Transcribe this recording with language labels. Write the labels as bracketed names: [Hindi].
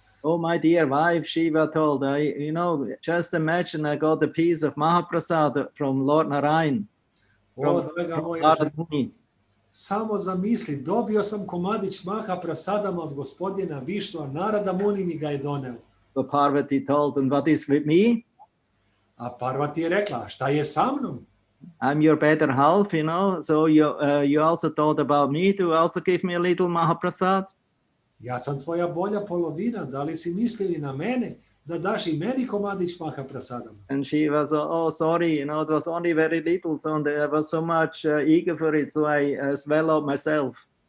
[English] Oh, my dear wife, Shiva told, just imagine I got a piece of Mahaprasad from Lord Narayan. [Serbian] Draga moja žena, samo zamisli, dobio sam komadić Mahaprasadama od gospodina Višnua, Narada Muni mi ga je doneo. [English] So Parvati told, and what is with me? [Serbian] A Parvati je rekla, šta je sa mnom? [English] I'm your better half, so you also thought about me to also give me a little Mahaprasad? [Serbian] Ja sam tvoja bolja polovina, da li si mislili na mene, da daš i meni komadić Mahaprasadama? [English] And she was, sorry, it was only very little, so I was so much eager for it, so I swallowed myself.